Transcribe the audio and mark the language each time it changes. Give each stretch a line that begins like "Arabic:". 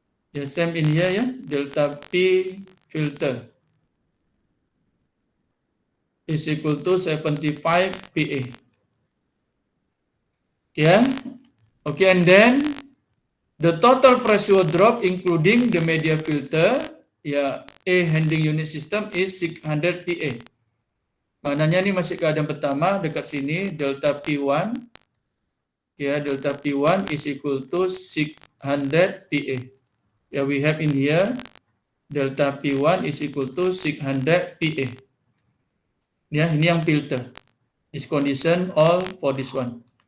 English: Ya, same in here ya, delta P filter is equal to 75 PA. Ya, okay, and then the total pressure drop including the media filter, ya, A handling unit system is 600 PA.
Malay: Maknanya ini masih keadaan pertama dekat sini, delta P1.
English: Ya, delta P1 is equal to 600 PA. Ya, we have in here delta P1 is equal to 600 PA. Ya,
Malay: ini yang filter.
English: This condition all for this one.